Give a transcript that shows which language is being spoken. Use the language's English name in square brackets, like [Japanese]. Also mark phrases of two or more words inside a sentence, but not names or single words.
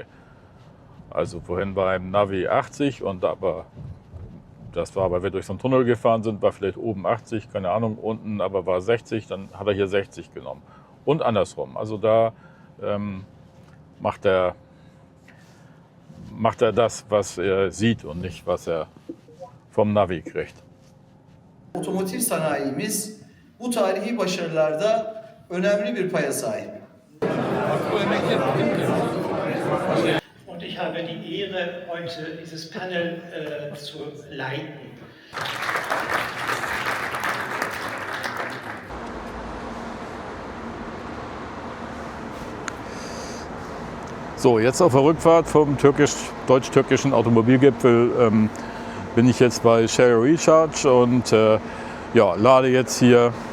[German] Also vorhin war im Navi 80 und aber das war, weil wir durch so einen Tunnel gefahren sind, war vielleicht oben 80, keine Ahnung, unten aber war 60, dann hat er hier 60 genommen. Und andersrum. Also da macht er das, was er sieht und nicht, was er vom Navi kriegt. [Turkish] Otomotiv sanayimiz bu tarihi başarılarda önemli bir paya sahip. [German] Und ich habe die Ehre, heute dieses Panel zu leiten. So, jetzt auf der Rückfahrt vom deutsch-türkischen Automobilgipfel bin ich jetzt bei Shell Recharge und ja, lade jetzt hier.